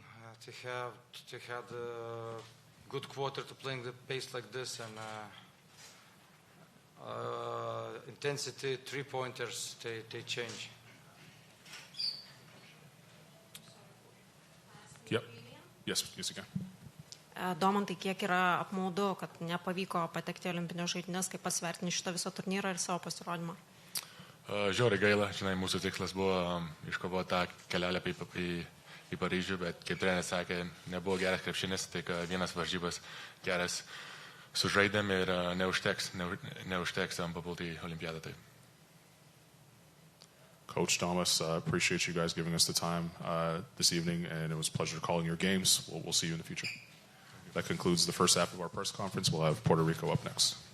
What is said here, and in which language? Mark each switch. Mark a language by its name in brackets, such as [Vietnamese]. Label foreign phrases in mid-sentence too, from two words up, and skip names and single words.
[English] They had a good quarter to playing the pace like this, and intensity, 3-pointers, they change. Yep. Yes, you can. [Lithuanian] Domantai, kiek yra apmaudu, kad nepavyko patekti Olimpinės žaidynės, kaip pasvertini šitą visą turnyrą ir savo pasirodymą? Žiauriai gaila, mūsų tikslas buvo iškovoti tą kelialapį į Paryžių, bet kaip treneris sakė, nebuvo geras krepšinis, tai vienas varžybas geras sužaidėm ir neužteks papulti į Olimpiadą. Taip. [English] Coach Domas, appreciate you guys giving us the time this evening, and it was a pleasure calling your games. We'll see you in the future. That concludes the first half of our press conference. We'll have Puerto Rico up next.